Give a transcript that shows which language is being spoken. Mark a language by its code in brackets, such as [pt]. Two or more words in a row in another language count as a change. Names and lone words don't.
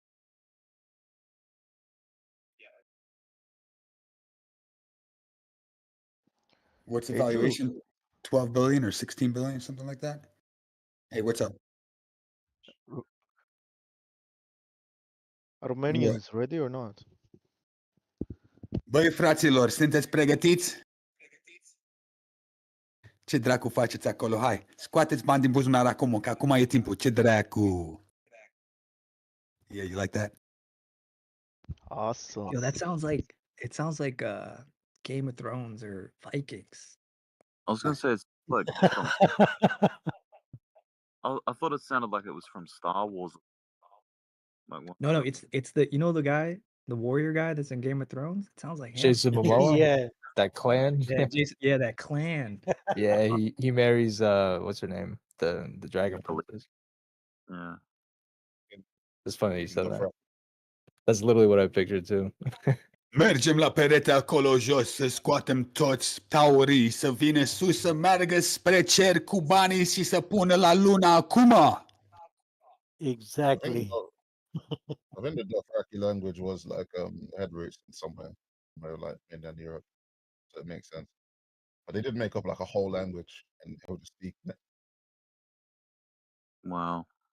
[en] What's the Hey, Drew. valuation? 12 billion or 16 billion, something like that. Hey, what's up? Romanians ready or not? [ro] Băi, fraților, sunteți pregătiți? Ce dracu faceți acolo? Hai, scoateți bani din buzunar acum, că acum e timpul. Ce dracu? [en] Yeah, you like that? Awesome. yo, that sounds like Game of Thrones or Vikings. I was gonna say it's like from. I thought it sounded like it was from Star Wars. Like what? No, it's the the guy, the warrior guy that's in Game of Thrones. It sounds like him. Jason Momoa. Yeah. That clan. Yeah, Jason, yeah, that clan. Yeah, he marries what's her name? The dragon princess. Yeah. It's funny you said that. Dothraki. That's literally what I pictured too. [ro] Mergem la perete acolo jos, să scoatem toți taurii, să vină sus, să meargă spre cer cu banii și să pună la lună acum. [en] Exactly. I think the Dothraki language was like had roots in somewhere like India and Europe, so it makes sense. But they did make up like a whole language and they would just speak it. Wow.